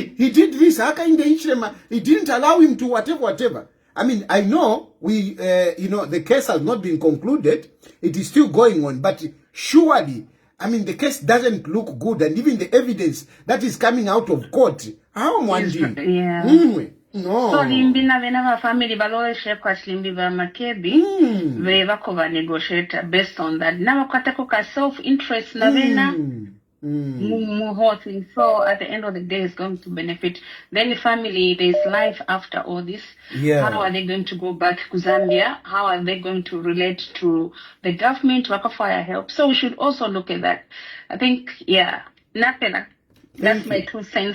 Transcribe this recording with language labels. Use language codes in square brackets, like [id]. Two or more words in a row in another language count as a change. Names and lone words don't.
[en] no, he did this, he didn't allow him to whatever. I mean, I know you know, the case has not been concluded. It is still going on, but surely I mean, the case doesn't look good, and even the evidence that is coming out of court, how Mwandi? Yeah. No. [bem] So limbi na vena family baloweshe kwa limbi ba makebi ve bako ba negotiate [en] based on that. [bem] Na wakatako ka [en] self interest [bem] na vena muhoting. [en] So at the end of the day, it's going to benefit then the family. There's life after all this. Yeah. How are they going to go back to Zambia? How are they going to relate to the government? [bem] Waka fire help. [en] So we should also look at that. I think, yeah, nothing. That's my 2 cents.